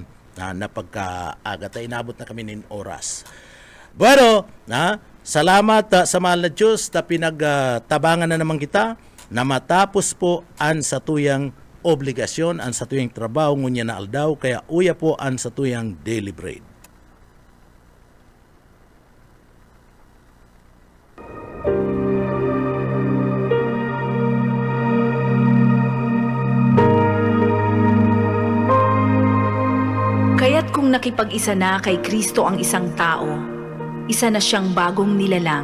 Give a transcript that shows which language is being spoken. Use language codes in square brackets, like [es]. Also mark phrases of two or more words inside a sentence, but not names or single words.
[bik] Na pagkaaga tayo inabot na kami ng oras. Bueno, salamat sa mahal na Diyos na pinagtabangan na naman kita na matapos po ang satuyang obligasyon, ang satuyang trabaho ngunya na aldaw, kaya uya po ang satuyang [en] daily bread. [tl] Kaya't kung nakipag-isa na kay Kristo ang isang tao, isa na siyang bagong nilalang.